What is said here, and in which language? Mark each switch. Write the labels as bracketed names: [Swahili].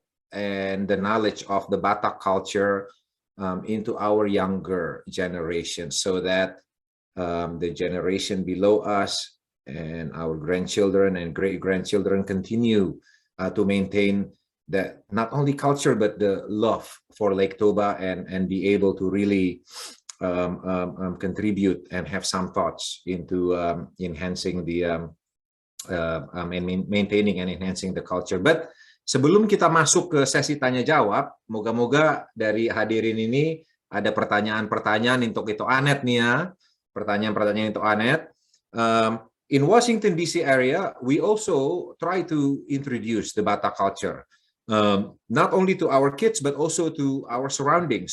[English] and the knowledge of the Batak culture into our younger generation, so that the generation below us and our grandchildren and great-grandchildren continue to maintain that not only culture but the love for Lake Toba, and be able to really contribute and have some thoughts into enhancing the maintaining and enhancing the culture. [Indonesian] But sebelum kita masuk ke sesi tanya jawab, moga-moga dari hadirin ini ada pertanyaan-pertanyaan untuk itu Annette nih ya. Pertanyaan-pertanyaan untuk Annette. [English] In Washington DC area, we also try to introduce the Batak culture, not only to our kids but also to our surroundings.